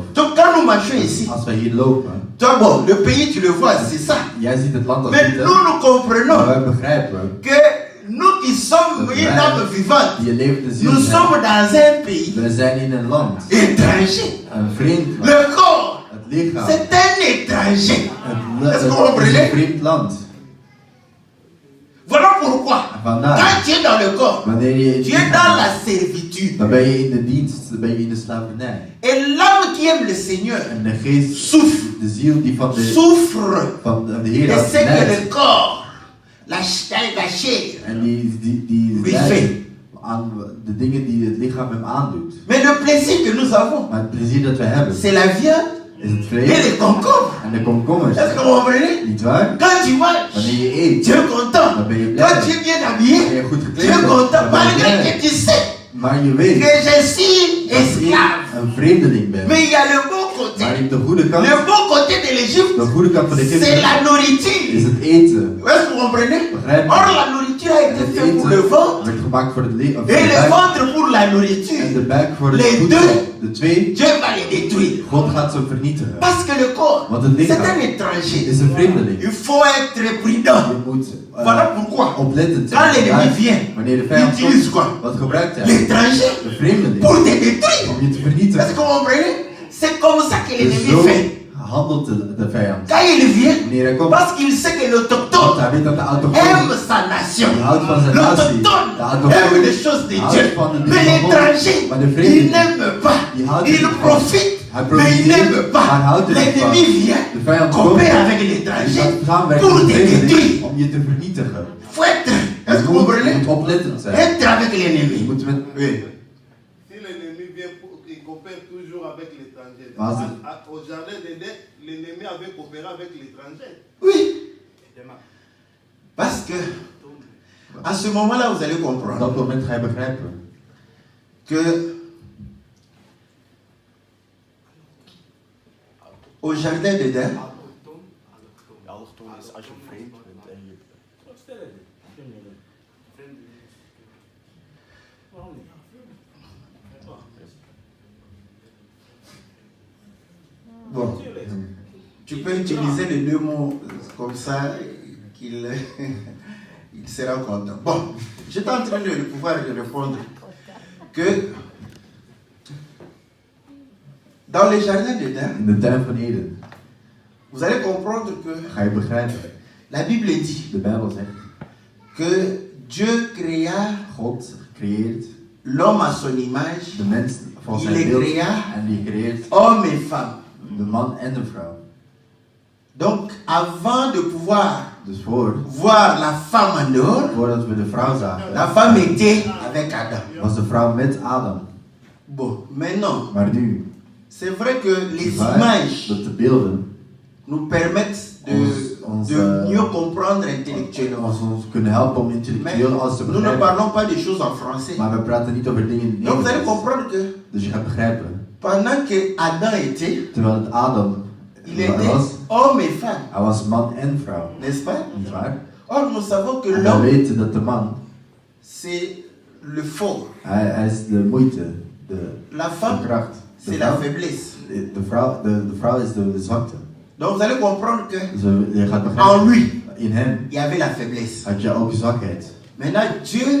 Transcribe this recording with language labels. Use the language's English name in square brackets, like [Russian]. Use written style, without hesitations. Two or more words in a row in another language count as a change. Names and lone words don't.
[French] Donc quand nous marchons ici, [Dutch] Als wij hier lopen, [French] toi, bon, le pays, tu le vois, c'est ça. [Dutch] jij ziet het land als [French] Mais [Dutch] dit, hè? [French] nous, nous [Dutch] Maar [French] comprenons [Dutch] wij begrijpen, [French] que nous qui sommes une âme vivante, [Dutch] die levende ziel [French] nous [Dutch] zijn. [French] sommes dans un pays [Dutch] We zijn in een land, [French] étranger. [Dutch] een vreemd land. [French] Le corps, [Dutch] Het lichaam, [French] c'est un étranger. Est-ce que vous [Dutch] het is [French] comprenez? [Dutch] een vreemd land. [French] Voilà pourquoi, [Dutch] En vandaar, [French] quand tu es dans le corps, [Dutch] wanneer je in [French] tu [Dutch] het [French] es dans [Dutch] lichaam [French] la [Dutch] bent, [French] servitude. [Dutch] dan ben je in de dienst, dan ben je in de slavernij. [French] Et l'âme qui aime le Seigneur [Dutch] En de geest, [French] souffre, [Dutch] de ziel die van de [French] souffre [Dutch] Heer [French] de [Dutch] houdt, [French] ce que [Dutch] lijdt. [French] le corps, la chair, [Dutch] En die [French] lui [Dutch] lijdt [French] fait. [Dutch] aan de dingen die het lichaam hem aandoet. [French] Mais le plaisir que nous avons, [Dutch] Maar het plezier dat we hebben, [French] c'est la viande [Dutch] is het [French] et [Dutch] vlees [French] les concombres. [Dutch] en de komkommers. [French] Est-ce que vous comprenez? [Dutch] Niet waar? [French] Quand tu manges, [Dutch] Wanneer je eet, [French] tu es content. [Dutch] dan ben je blij. [French] Quand tu es bien [Dutch] Ben [French] habillé, [Dutch] je goed [French] tu [Dutch] gekleed [French] es [Dutch] bent, [French] content. [Dutch] dan ben je [French] Malgré [Dutch] blij. [French] que tu sais [Dutch] Maar je weet [French] que je suis [Dutch] dat je [French] esclave. [Dutch] een vreemdeling bent. [French] Mais il y a le bon côté. [Dutch] Maar de goede kant, [French] Le bon côté de l'Égypte, [Dutch] de goede kant van de [French] c'est [Dutch] Egypte [French] la [Dutch] is [French] nourriture. [Dutch] het eten. [French] Est-ce que vous comprenez? [Dutch] Begrijp je? [French] Or, la nourriture a [Dutch] En [French] été [Dutch] het [French] faite pour le [Dutch] eten [French] ventre [Dutch] werd gemaakt voor het leven. [French] et le ventre pour la [Dutch] En de [French] nourriture. [Dutch] buik voor het [French] Les [Dutch] voedsel. [French] deux. [Dutch] De twee, [French] Dieu va les détruire. [Dutch] God gaat ze vernietigen. [French] Parce que le corps, [Dutch] Want het [French] c'est un [Dutch] lichaam [French] étranger. [Dutch] is een vreemdeling. [French] Il faut être prudent. [Dutch] Je moet [French] Voilà pourquoi. [Dutch] oplettend [French] Quand [Dutch] zijn. [French] l'ennemi vient, [Dutch] Wanneer de [French] il [Dutch] vijand [French] utilise quoi? [Dutch] komt, wat gebruikt hij? [French] L'étranger [Dutch] De vreemdeling. [French] pour te détruire. [Dutch] Om je te [French] Est-ce [Dutch] vernietigen. [French] que vous comprenez? C'est comme ça que [Dutch] Dus [French] l'ennemi [Dutch] zo [French] fait. [Dutch] handelt de vijand. [French] Quand il vient, [Dutch] Wanneer hij komt, [French] parce qu'il sait que [Dutch] want [French] l'autochtone [Dutch] hij weet dat de [French] aime [Dutch] autochtone [French] sa nation. [Dutch] houdt van zijn natie. [French] L'autochtone [Dutch] De [French] aime [Dutch] autochtone [French] les choses de [Dutch] houdt [French] Dieu. [Dutch] van de [French] Mais [Dutch] dingen van God. [French] l'étranger, [Dutch] Maar de [French] il [Dutch] vreemdeling, [French] n'aime pas. [Dutch] die houdt [French] Il [Dutch] er niet van. [French] profite, [Dutch] Hij [French] mais il n'aime [Dutch] profiteert, maar hij [French] pas. [Dutch] houdt er niet van. [French] L'ennemi vient, [Dutch] De vijand komt [French] compare avec [Dutch] en [French] l'étranger [Dutch] gaat samenwerken [French] pour [Dutch] met de [French] te [Dutch] vreemdeling [French] détruire. [Dutch] om je te vernietigen. [French] Faut être, est-ce [Dutch] Je [French] que vous [Dutch] moet [French] comprenez? [Dutch] oplettend zijn. [French] Être avec [Dutch] Je [French] l'ennemi. [Dutch] moet met [French] Oui. Si l'ennemi vient, il coopère toujours avec l'étranger. Vas-y. Au jardin d'Éden, l'ennemi avait coopéré avec l'étranger. Oui. Parce que, à ce moment-là, vous allez [Dutch] op [French] comprendre [Dutch] dat moment ga je begrijpen [French] que au jardin d'Éden, [Dutch] Allochtoon is als je vreemd bent en je... [French] bon, tu peux utiliser les deux mots comme ça, qu'il il sera content. Bon, j'étais en train de pouvoir répondre que dans les jardins d'Éden, [Dutch] in de tuin van Eden. [French] vous allez comprendre que [Dutch] Ga je begrijpen. [French] la Bible dit [Dutch] De Bijbel zegt, [French] que Dieu créa [Dutch] God creëert [French] l'homme à son image, [Dutch] de mens van [French] Il [Dutch] zijn [French] les [Dutch] beeld [French] créa. [Dutch] en die creëert [French] homme et femme. [Dutch] de man en de vrouw. [French] Donc, avant de pouvoir [Dutch] Dus [French] voir la femme en dehors, [Dutch] voordat we de vrouw zagen, [French] la femme était avec Adam. [Dutch] was de vrouw met Adam. [French] Bon, maintenant, [Dutch] Maar nu, [French] c'est vrai que les [Dutch] is waar [French] images [Dutch] dat de beelden [French] nous permettent [Dutch] ons, [French] de mieux comprendre intellectuellement. [Dutch] ons kunnen helpen om [French] Mais [Dutch] intellectueel alles te [French] nous ne [Dutch] begrijpen. [French] parlons pas des choses en français. [Dutch] Maar we praten niet over dingen in [French] Donc vous allez [Dutch] Nederlands. [French] comprendre que [Dutch] Dus je gaat begrijpen, [French] pendant que Adam était, [Dutch] terwijl het Adam [French] il était [Dutch] was, [French] homme et femme, [Dutch] hij was man en vrouw. [French] n'est-ce pas? [Dutch] Niet waar? [French] Or nous savons que [Dutch] En we [French] l'homme, [Dutch] weten dat de man, [French] c'est le fort. [Dutch] hij is de moeite, de [French] La femme, [Dutch] kracht. De [French] c'est la [Dutch] vrouw, [French] faiblesse. [Dutch] de vrouw is de zwakte. [French] Donc vous allez comprendre que [Dutch] Dus je gaat [French] en [Dutch] begrijpen, [French] lui, [Dutch] in hem [French] il y avait la faiblesse. [Dutch] had je ook zwakheid. [French] Maintenant, Dieu